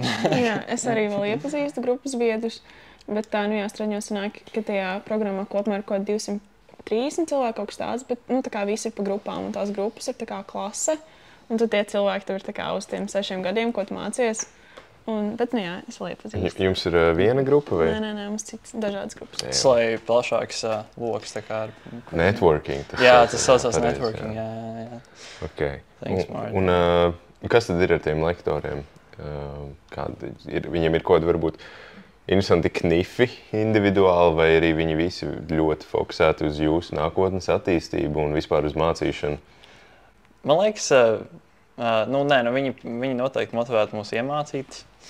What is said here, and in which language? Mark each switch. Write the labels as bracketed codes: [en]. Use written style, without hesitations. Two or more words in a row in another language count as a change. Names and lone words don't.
[lv] Jā, es arī vēl iepazīstu grupas biedrus, bet tā, Stradiņos sanāk, ka tajā programmā kopumā ir kaut 230 cilvēki kaut kas tāds, bet, tā kā visi ir pa grupām, un tās grupas ir tā kā klase, un tad tie cilvēki tur ir tā kā uz tiem 6 gadiem, ko tu mācies. Bet, jā, es vēl iepazīstu. Jums ir viena grupa vai? Nē, mums citas dažādas grupas. Tas, lai plašāks loks, tā kā ar... Networking. Tas saucās networking, jā. Okay. Thanks, Martin. Un kas tad ir ar tiem lektoriem? Viņiem ir kaut kādi varbūt interesanti knifi individuāli, vai arī viņi visi ļoti fokusēti uz jūsu nākotnes attīstību un vispār uz mācīšanu? Man liekas, viņi noteikti motivētu mūs iemācīt.